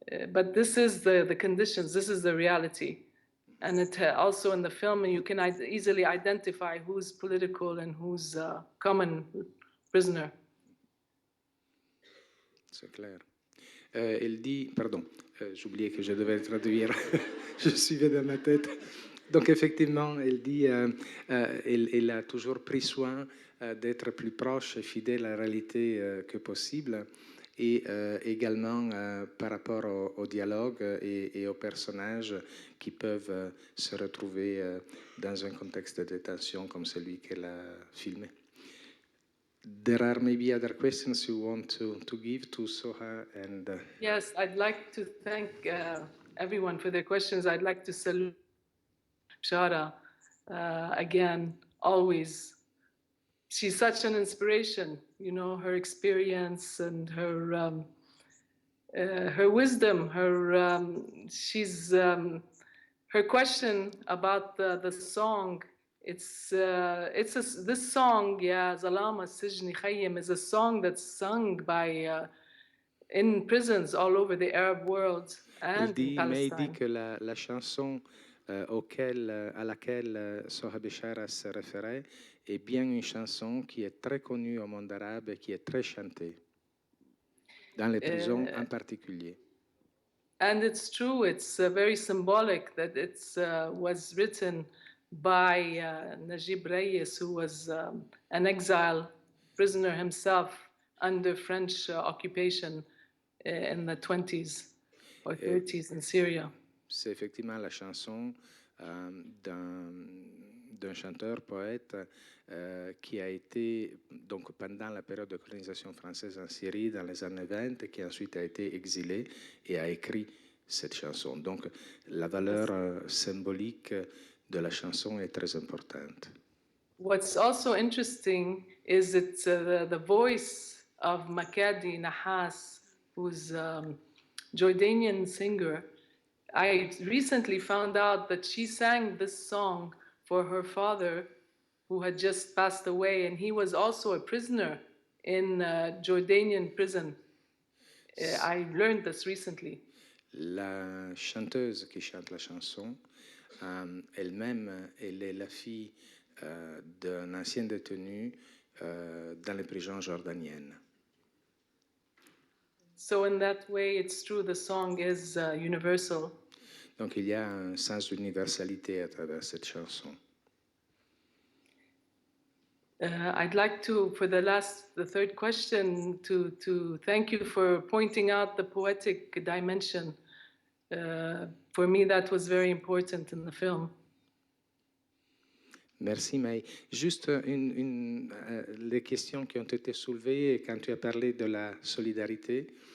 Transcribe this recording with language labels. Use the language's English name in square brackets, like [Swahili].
[English] But this is the conditions, this is the reality. And it also in the film, you can easily identify who's political and who's common prisoner. [French] C'est clair. Elle dit, pardon, j'oubliais que je devais traduire, je suivais dans ma tête. Donc effectivement, elle dit, elle a toujours pris soin d'être plus proche et fidèle à la réalité que possible, et également par rapport au dialogue et aux personnages qui peuvent se retrouver dans un contexte de détention comme celui qu'elle a filmé. [English] There are maybe other questions you want to give to Soha and... Yes, I'd like to thank everyone for their questions. I'd like to salute Shara again, always. She's such an inspiration, you know, her experience and her wisdom, her question about the song. This song, yeah, Zalama Sijni Khayyim, is a song that's sung by in prisons all over the Arab world and in [French] Mais [English] Palestine. [French] dit que la chanson à laquelle Soha Bishara se référait est bien une chanson qui est très connue au monde arabe et qui est très chantée, dans les prisons en particulier. [English] And it's true, it's very symbolic that it was written by Najib Reyes, who was an exile prisoner himself under French occupation in the 20s or 30s in Syria. [French] C'est effectivement la chanson d'un chanteur-poète qui a été, donc pendant la période de colonisation française en Syrie, dans les années 20, qui ensuite a été exilé et a écrit cette chanson. Donc la valeur symbolique de la chanson est très importante. [English] What's also interesting is it's the voice of Makadi Nahas, who's a Jordanian singer. I recently found out that she sang this song for her father, who had just passed away, and he was also a prisoner in a Jordanian prison. I learned this recently. [French] La chanteuse qui chante la chanson, elle-même, elle est la fille d'un ancien détenu dans les prisons jordaniennes. [English] So in that way, it's true, the song is universal. [French] Donc il y a un sens d'universalité à travers cette chanson. [English] I'd like to, for the third question, to thank you for pointing out the poetic dimension. For me, that was very important in the film. [French] Merci, May. Juste les questions qui ont été soulevées quand tu as parlé de la solidarité.